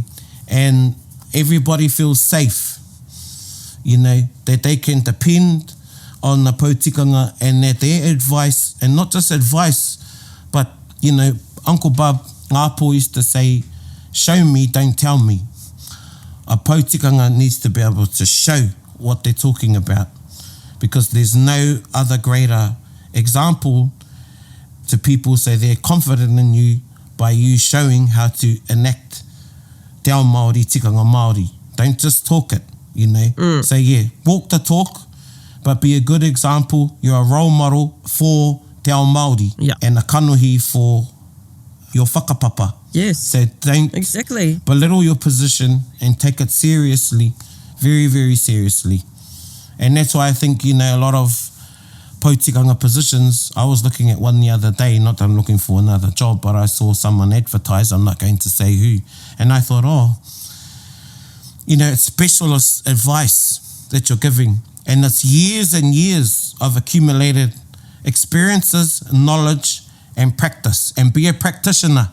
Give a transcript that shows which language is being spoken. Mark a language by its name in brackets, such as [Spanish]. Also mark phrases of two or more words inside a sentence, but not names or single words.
[English] And everybody feels safe, you know, that they can depend on the pautikanga, and that their advice, and not just advice, but, you know, Uncle Bob Ngāpo used to say, show me, don't tell me. A pautikanga needs to be able to show what they're talking about, because there's no other greater example to people, so they're confident in you by you showing how to enact [Māori] te ao Māori, tikanga Māori. [English] Don't just talk it, you know. So yeah, walk the talk, but be a good example. You're a role model for [Māori] te ao Māori, [English] and a kanohi for your whakapapa. Yes. So don't belittle your position, and take it seriously, very, very seriously. And that's why I think, you know, a lot of pautikanga positions, I was looking at one the other day, not that I'm looking for another job, but I saw someone advertise, I'm not going to say who, and I thought, oh, you know, it's specialist advice that you're giving, and it's years and years of accumulated experiences, knowledge, and practice, and be a practitioner.